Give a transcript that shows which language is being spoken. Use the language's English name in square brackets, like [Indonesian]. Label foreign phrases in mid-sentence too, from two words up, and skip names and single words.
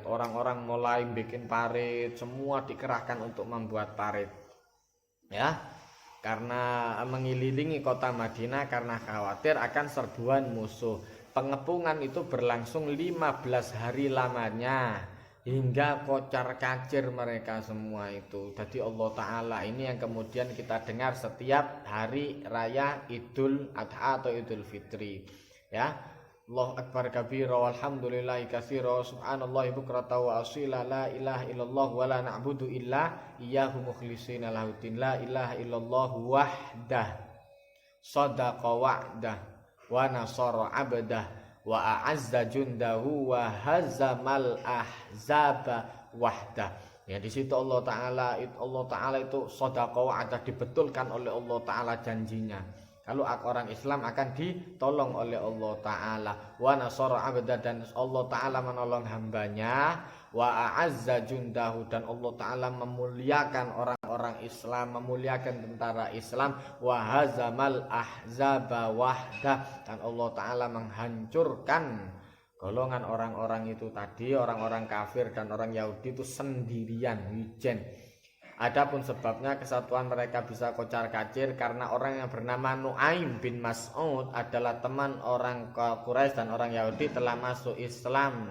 [Indonesian] Orang-orang mulai bikin parit, semua dikerahkan untuk membuat parit, ya, karena mengelilingi kota Madinah karena khawatir akan serbuan musuh. Pengepungan itu berlangsung 15 hari lamanya, hingga kocar kacir mereka semua itu. Jadi Allah Ta'ala ini yang kemudian kita dengar setiap hari raya Idul Adha atau Idul Fitri, ya. [Arabic] الله أكبر كبيرا والحمد لله كثيرا سبحان الله بكرة وأصيلا لا إله إلا الله ولا نعبد إلا إياه مخلصين له الدين لا إله إلا الله وحده صدق وعده ونصر عبده وأعز جنده وهزم الأحزاب وحده. [Indonesian] Ya, di situ Allah Ta'ala itu [Arabic] صدق وعده, [Indonesian] dibetulkan oleh Allah Ta'ala janjinya. Kalau orang Islam akan ditolong oleh Allah Ta'ala. [Arabic] ونصر عبده, [Indonesian] dan Allah Ta'ala menolong hambanya. [Arabic] وأعز جنده, [Indonesian] dan Allah Ta'ala memuliakan orang-orang Islam, memuliakan tentara Islam. [Arabic] وهزم الأحزاب وحده, [Indonesian] dan Allah Ta'ala menghancurkan golongan orang-orang itu tadi, orang-orang kafir dan orang Yahudi itu sendirian, wijen. Adapun sebabnya kesatuan mereka bisa kocar kacir karena orang yang bernama Nu'aim bin Mas'ud adalah teman orang Quraisy dan orang Yahudi telah masuk Islam.